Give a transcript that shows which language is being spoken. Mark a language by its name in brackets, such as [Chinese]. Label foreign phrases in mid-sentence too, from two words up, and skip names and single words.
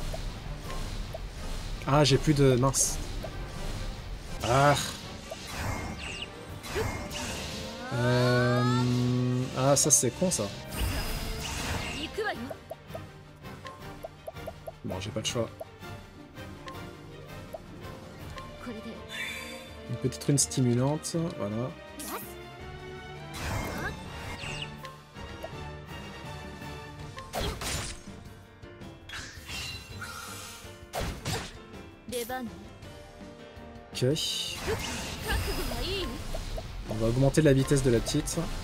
[French] Ah, j'ai plus de... Mince. Ah. Ah, ça c'est con ça. [Japanese] 行くわよ。 [French] Bon, j'ai pas le choix. [Japanese] これで。 [French] Une petite rune stimulante, voilà. [Japanese] 出番ね。 [French] Ok. [Japanese] 覚悟はいい？ [French] On va augmenter la vitesse de la petite.